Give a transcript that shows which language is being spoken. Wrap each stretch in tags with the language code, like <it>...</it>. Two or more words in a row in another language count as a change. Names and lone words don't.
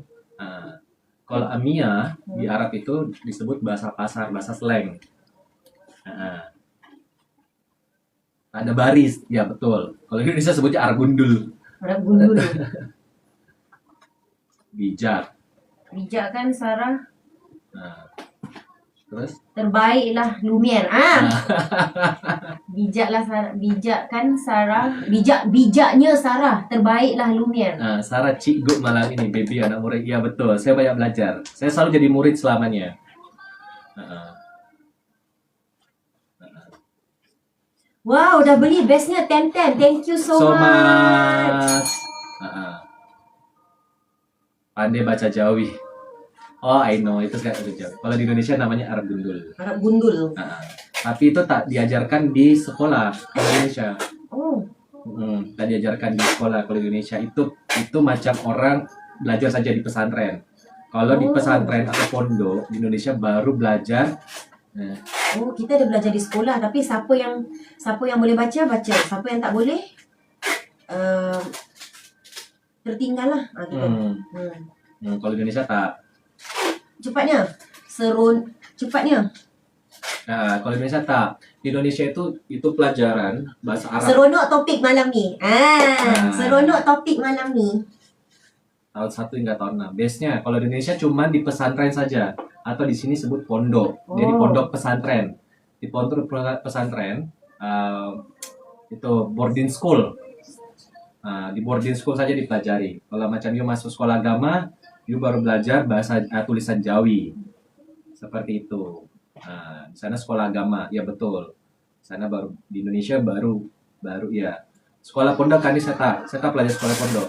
<id>Kalau Amia di Arab itu disebut bahasa pasar, bahasa slang.</id> <ms>Tanda baris, ya betul.</ms> <id>Kalau di Indonesia sebutnya Arab gundul. Arab gundul.</id> <ms>Bijak. Bijak kan Sarah? Terus? Terbaiklah Lumiere. Bijaklah Sarah. Bijak kan Sarah? Bijaknya Sarah. Terbaiklah Lumiere. Sarah cikgu malam ini, baby anak murid. Ya betul, saya banyak belajar. Saya selalu jadi murid selamanya. Wow, dah beli bestnya 10-10.</ms> <en>Thank you so much.</en> <ms>Pandai baca Jawi.</ms> <en>Oh, I know,</en> <ms>itu saya baca Jawi.</ms> <id>Kalau di Indonesia namanya Arab gundul. Arab gundul. Tapi itu tak diajarkan di sekolah di Indonesia. Tak diajarkan di sekolah kalau di Indonesia. Itu macam orang belajar saja di pesantren. Kalau di pesantren atau pondok di Indonesia baru belajar.</id> <ms>Kita ada belajar di sekolah, tapi siapa yang boleh baca. Siapa yang tak boleh tertinggal lah. Kalau di Indonesia tak. Cepatnya. Cepatnya. Kalau di Indonesia tak.</ms> <id>Di Indonesia itu pelajaran bahasa Arab.</id> <ms>Seronok topik malam ni. Seronok topik malam ni. Tahun 1 hingga tahun 6.</ms> <id>Base-nya kalau di Indonesia cuma di pesantren saja. Atau di sini sebut pondok. Jadi pondok pesantren. Di pondok pesantren itu</id> <en>boarding school.</en> <id>Di</id> <en>boarding school</en> <id>saja dipelajari.</id> <ms>Kalau macam you masuk sekolah agama, you baru belajar bahasa tulisan Jawi. Seperti itu. Di sana sekolah agama, ya betul. Sana baru di Indonesia baru ya. Sekolah pondok kan saya tak belajar sekolah pondok.</ms>